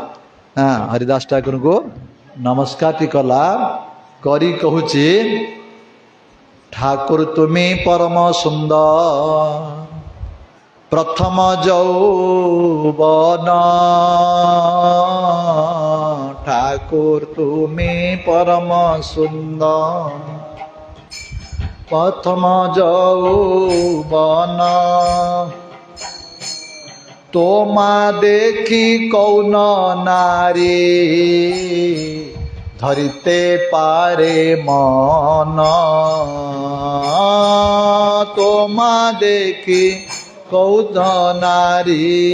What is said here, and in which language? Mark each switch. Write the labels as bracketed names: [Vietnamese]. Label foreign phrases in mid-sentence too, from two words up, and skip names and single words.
[Odia] ହରିଦାସ ଠାକୁରଙ୍କୁ ନମସ୍କାରଟି କଲା, କରି କହୁଛି, ଠାକୁର ତୁମେ ପରମ ସୁନ୍ଦର, ପ୍ରଥମ ଯୌବନ, ଠାକୁର ତୁମେ ପରମ ସୁନ୍ଦର, ପ୍ରଥମ ଯୌବନ, [Bangla] তোমা দেখি কৌন নারী ধরিতে পারে মন, তোমা দেখি কৌন নারী